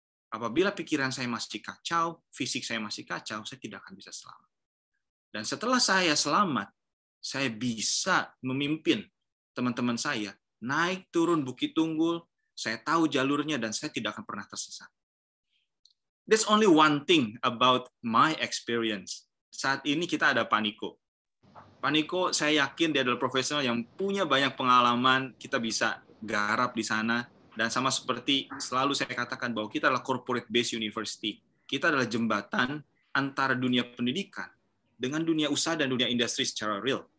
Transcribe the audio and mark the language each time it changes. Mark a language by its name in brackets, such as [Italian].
[Indonesian] Apabila pikiran saya masih kacau, fisik saya masih kacau, saya tidak akan bisa selamat. Dan setelah saya selamat, saya bisa memimpin teman-teman saya, naik turun Bukit Tunggul, saya tahu jalurnya, dan saya tidak akan pernah tersesat. [English] There's only one thing about my experience. [Indonesian] Saat ini kita ada Pak Niko. Pak Niko, saya yakin dia adalah profesional yang punya banyak pengalaman, kita bisa garap di sana, dan sama seperti selalu saya katakan bahwa kita adalah [English] corporate-based university. [Indonesian] Kita adalah jembatan antara dunia pendidikan dengan dunia usaha dan dunia industri secara real.